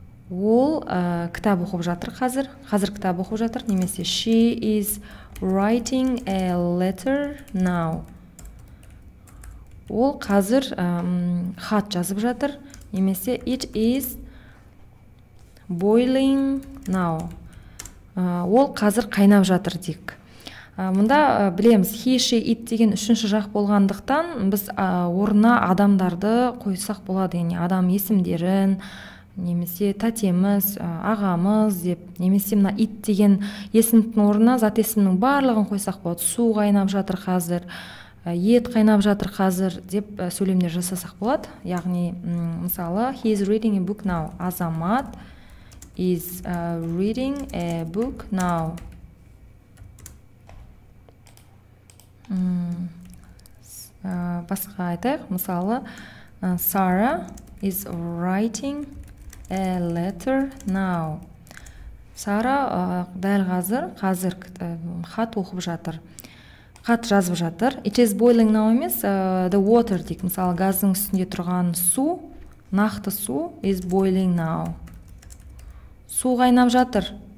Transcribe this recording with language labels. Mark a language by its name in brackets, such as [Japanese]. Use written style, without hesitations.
[Kazakh] Ол кітап оқып жатыр қазір кітап оқып жатыр. Немесе [English] she is writing a letter now. [Kazakh] Ол қазір хат жазып жатыр. Немесе [English] it is boiling now. [Kazakh] Ол қазір қайнап жатыр дейік. Мұнда білеміз, [English] he, she, it [Kazakh] деген үшінші жақ болғандықтан біз орнына адамдарды қойсақ болады. Яғни адам есімдерін, немесе тәтеміз, ағамыз деп, немесе мына it деген есімнің орнына зат есімнің барлығын қойсақ болады. Су қайнап жатыр қазір, ет қайнап жатыр қазір деп сөйлемдер жасасақ болады. Яғни мысалы [English] he is reading a book now. Азамат is reading a book now. [Kazakh] Басқа айтайық. Мысалы [English] Sarah is writing a letter now. [Kazakh] Сара дәл қазір хат оқып жатыр. Хат жазып жатыр. [English] It is boiling now [Kazakh] емес, [English] the water [Kazakh] дейік. Мысалы газдың үстінде тұрған су, нақты су [English] is boiling now. [Kazakh] Су қайнап жатыр.